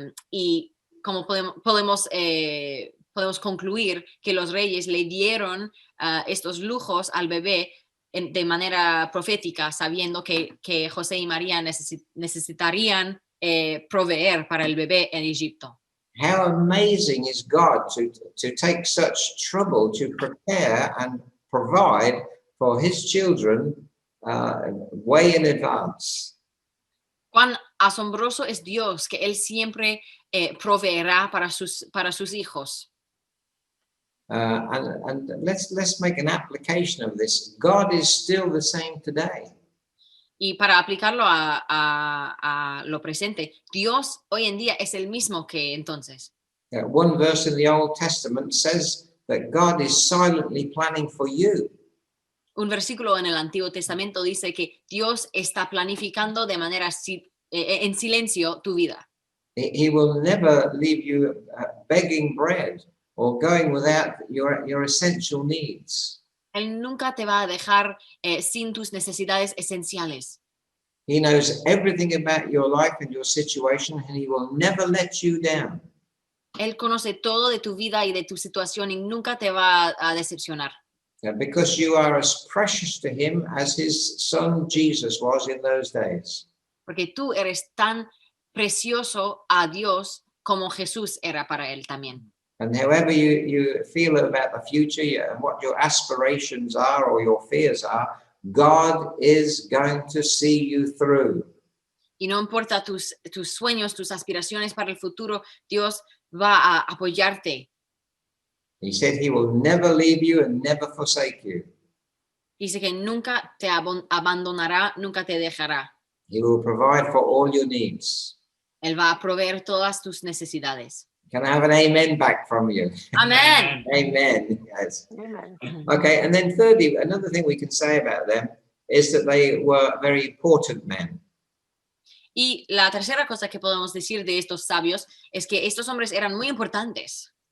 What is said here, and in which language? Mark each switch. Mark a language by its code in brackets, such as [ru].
[es] Y como podemos concluir que los reyes le dieron estos lujos al bebé de manera profética, sabiendo que José y María necesitarían proveer para el bebé en Egipto. [en] How amazing is God to take such trouble to prepare and provide for his children way in advance. [es] Cuán asombroso es Dios que Él siempre proveerá para sus hijos. [en] And let's make an application of this. God is still the same today. [es] Y para aplicarlo a lo presente, Dios hoy en día es el mismo que entonces. [en] One verse in the Old Testament says that God is silently planning for you. [es] Un versículo en el Antiguo Testamento dice que Dios está planificando de manera en silencio tu vida. [en] He will never leave you begging bread or going without your essential needs. [es] Él nunca te va a dejar sin tus necesidades esenciales. [en] He knows everything about your life and your situation, and he will never let you down. [es] Él conoce todo de tu vida y de tu situación y nunca te va a decepcionar. [en] Because you are as precious to him as his son Jesus was in those days. [es] Porque tú eres tan precioso a Dios como Jesús era para él también. [en] And however you feel about the future and what your aspirations are or your fears are, God is going to see you through. [es] Y no importa tus sueños, tus aspiraciones para el futuro, Dios va a apoyarte. [en] He said he will never leave you and never forsake you. [es] Dice que nunca te abandonará, nunca te dejará. [en] He will provide for all your needs. [es] Él va a proveer todas tus necesidades. [en] Can I have an amen back from you? [es] Amén. [en] Amen. Yes. Amen. Okay, and then thirdly, another thing we can say about them is that they were very important men. [es] Y la tercera cosa que podemos decir de estos sabios es que estos hombres eran muy importantes.